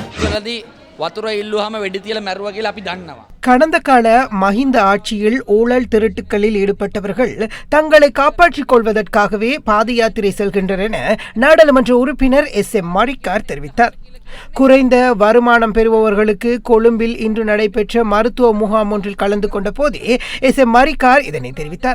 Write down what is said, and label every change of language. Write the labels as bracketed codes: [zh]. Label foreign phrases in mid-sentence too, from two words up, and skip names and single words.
[si] පාසලදී වතුර ඉල්ලුවාම වෙඩි තියලා මැරුවා කියලා අපි දන්නවා. [ta] கடந்த கால மஹிந்த ஆட்சியில் ஊழல் திருட்டுக்களில் ஈடுபட்டவர்கள் தங்களை காப்பாற்றிக் கொள்வதற்காகவே பாத யாத்திரை செல்கின்றனர் என நாடாளுமன்ற உறுப்பினர் எம் மரிக்கார் தெரிவித்தார். குறைந்த வருமானம் பெறுபவர்களுக்கு கொழும்பில் இன்று நடைபெற்ற மருத்துவ முகாம் ஒன்றில் கலந்து கொண்ட போதே எம் மரிக்கார் இதனை தெரிவித்தார்.